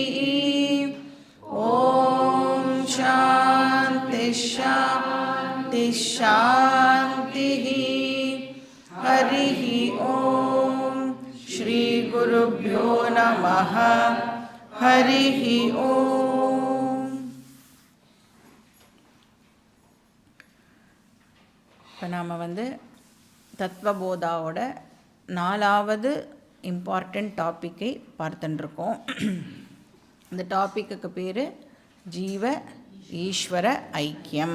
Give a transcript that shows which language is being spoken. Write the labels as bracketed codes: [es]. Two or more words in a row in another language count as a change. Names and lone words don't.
[sa] ॐ शान्ति शान्ति शान्तिः। हरिः ॐ श्री गुरुभ्यो नमः। हरिः ॐ। [ta] இப்போ நாம் தத்வபோதாவோட 4வது [en] important topic [ta] பார்த்துட்டுருக்கோம். இந்த டாப்பிக்கு பேர் ஜீவ ஈஸ்வர ஐக்கியம்.